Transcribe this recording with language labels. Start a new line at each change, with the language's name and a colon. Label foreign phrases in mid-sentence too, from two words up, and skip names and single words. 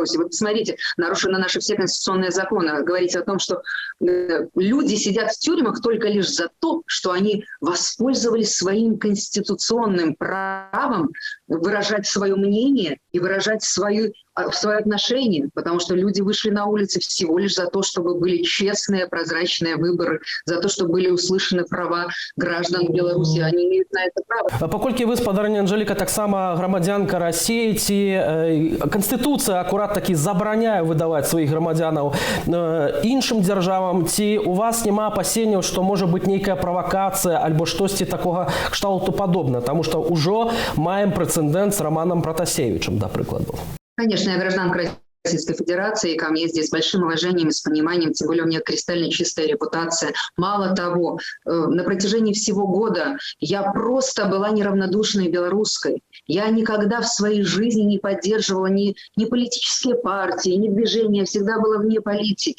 Russian: Вы посмотрите, нарушены наши все конституционные законы. Говорите о том, что люди сидят в тюрьмах только лишь за то, что они воспользовались своим конституционным правом выражать свое мнение и выражать свое отношение, потому что люди вышли на улицы всего лишь за то, чтобы были честные, прозрачные выборы, за то, чтобы были услышаны права граждан Беларуси. Они имеют на это право.
Belarusian: Паколькі вы, спадарня Анжеліка, таксама грамадзянка Расіі, ці Канстытуцыя акурат такі забараняе выдаваць сваіх грамадзянаў іншым дзяржавам, ці у вас няма апасенняў, што можа быць нейкая правакацыя альбо штосьці такога кшталту падобна, таму што ўжо маем прэцэдэнт з Романом Протасевичем, да прыкладу.
Russian: Конечно, я гражданка Российской Федерации, и ко мне здесь с большим уважением и с пониманием, тем более у меня кристально чистая репутация. Мало того, на протяжении всего года я просто была неравнодушной белорусской. Я никогда в своей жизни не поддерживала ни политические партии, ни движения, всегда была вне политики.